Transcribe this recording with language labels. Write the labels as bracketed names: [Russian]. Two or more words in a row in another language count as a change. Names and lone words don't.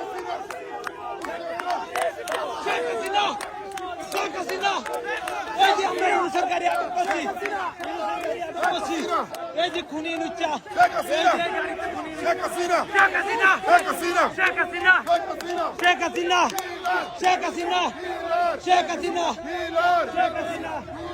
[Bangla] Sheikh Hasina! Sheikh Hasina! এই যে আমরা ইউনূসের গাড়ি আটক করছি, এই যে খুনি লুচ্চা, Sheikh Hasina! Sheikh Hasina! Sheikh Hasina! Sheikh Hasina! Sheikh Hasina! Sheikh Hasina! Sheikh Hasina! Sheikh Hasina! Sheikh Hasina! Killer! Sheikh Hasina!